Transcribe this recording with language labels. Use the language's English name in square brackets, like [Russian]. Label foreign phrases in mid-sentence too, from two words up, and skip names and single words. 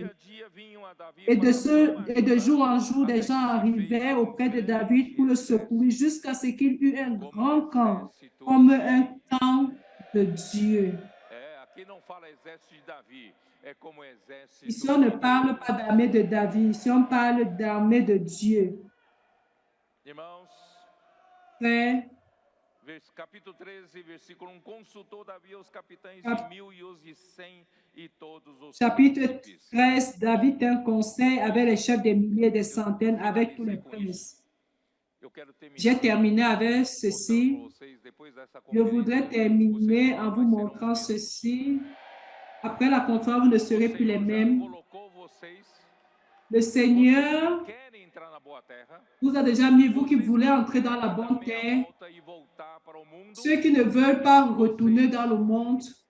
[French] Et de jour en jour, des gens arrivaient auprès de David pour le secourir jusqu'à ce qu'il eût un grand camp, comme un camp de Dieu. Ici, on ne parle pas d'armée de David, ici, on parle d'armée de Dieu. Frère, [Portuguese] capítulo 13, versículo 1, consultou Davi os capitães de 1000 e os de 100 e todos os [French] chapitre 13, David a un conseil avec les chefs des milliers et des centaines, avec tous les princes. J'ai terminé avec ceci. Je voudrais terminer en vous montrant ceci. Après la conférence, vous ne serez plus les mêmes. Le Seigneur vous a déjà mis, vous qui voulez entrer dans la bonne terre, ceux qui ne veulent pas retourner dans le monde.